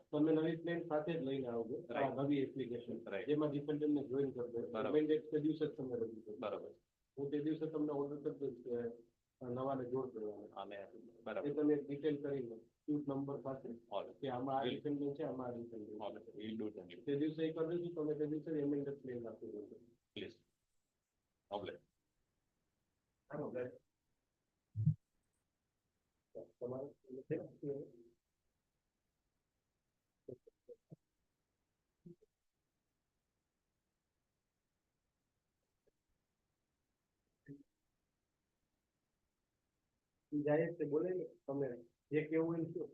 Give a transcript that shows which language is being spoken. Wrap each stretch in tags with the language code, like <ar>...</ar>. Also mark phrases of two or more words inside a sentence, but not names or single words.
<gu>તમે નવી પ્લેન સાથે જ લઈને આવજો. આ</gu> <en>Right.</en> <gu>નવી એપ્લિકેશન</gu> <en>Right.</en> <gu>જેમાં ડિપેન્ડન્ટને જોઈન કરી દો. બરાબર. Mandate તે દિવસે જ તમે રજૂ કરો. બરાબર. હું તે દિવસે તમને ઓર્ડર કરી દઈશ કે નવાને જોડ કરવાનો. અને એ બરાબર. તમે ડિટેલ કરીને સ્યુટ નંબર સાથે</gu> <en>All</en> <gu>કે આમાં આ</gu> <en>Will-</en> <gu>ડિપેન્ડન્ટ છે આમાં આ ડિપેન્ડન્ટ</gu> <en>all we'll do that.</en> <gu>તે દિવસે એ કરી દઈશું. તમે તે દિવસે એમેન્ડેડ પ્લેન આપી દો.</gu> <en>Please. Problem.</en> <gu>તમારે જાય તે બોલે ને તમે જે કેવું હોય ને શું?</gu>